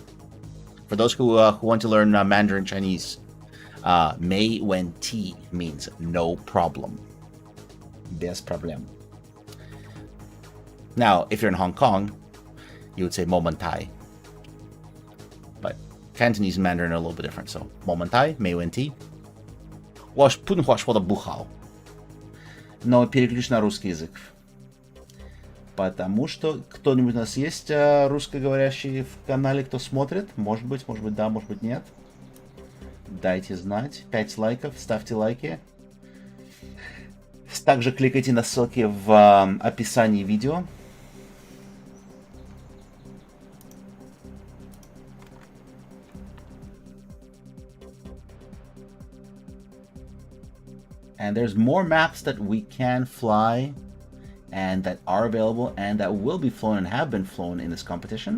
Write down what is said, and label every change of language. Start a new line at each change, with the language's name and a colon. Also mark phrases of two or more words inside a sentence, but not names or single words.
English: For those who want to learn Mandarin Chinese,
Chinese: 没问题
English: means no problem. Des problem. Now, if you're in Hong Kong, you would say Momentai. But Cantonese and Mandarin are a little bit different. So, Momentai,
Chinese: 没问题. 我是不能说的不好.
Russian: Но переключу на русский язык. Потому что кто-нибудь у нас есть русскоговорящий в канале, кто смотрит? Может быть да, может быть нет. Дайте знать. 5 лайков, ставьте лайки. Также кликайте на ссылки в описании видео.
English: And there's more maps that we can fly and that are available and that will be flown and have been flown in this competition.